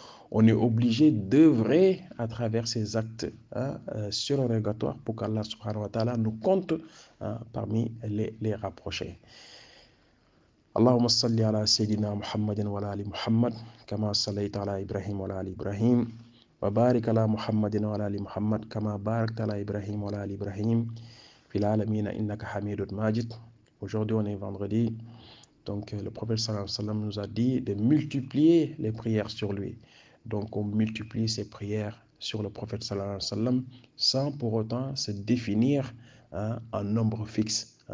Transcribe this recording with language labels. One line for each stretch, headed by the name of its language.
French: on est obligé d'œuvrer à travers ces actes surrogatoires pour qu'Allah subhanahu wa ta'ala nous compte parmi les rapprochés.
Arabic: اللهم صل على سيدنا محمد وعلى آل محمد كما صليت على إبراهيم وعلى آل إبراهيم وبارك على محمد وعلى آل محمد كما باركت على إبراهيم وعلى آل إبراهيم في العالمين إنك حميد ماجد.
French: Aujourd'hui on est vendredi, donc le prophète sallallahu alayhi wa sallam nous a dit de multiplier les prières sur lui. Donc on multiplie ces prières sur le prophète sallallahu alayhi wa sallam sans pour autant se définir un nombre fixe.